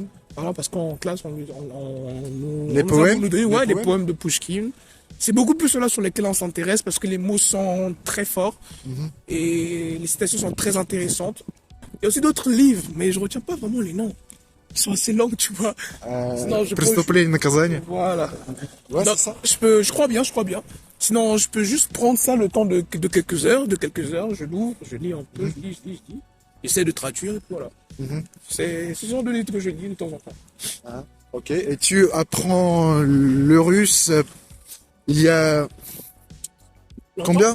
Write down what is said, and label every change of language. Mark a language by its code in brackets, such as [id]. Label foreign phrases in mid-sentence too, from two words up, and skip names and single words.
[fr] Voilà, parce qu'en classe, on nous Les on nous poèmes? a donné, ouais, Les les poèmes de Pushkin. C'est beaucoup plus cela sur lesquels on s'intéresse parce que les mots sont très forts et les citations sont très intéressantes. Il y a aussi d'autres livres, mais je retiens pas vraiment les noms. Ils sont assez longs, tu vois. Sinon, [ru] Преступление и наказание. [fr] Voilà. Ouais, Donc, c'est ça. je crois bien. Sinon, je peux juste prendre ça le temps de quelques heures, je l'ouvre, je lis un peu, je lis. J'essaie de traduire et puis voilà. C'est ce genre de livre que je lis de temps en temps. Ok. Et tu apprends le russe il y a combien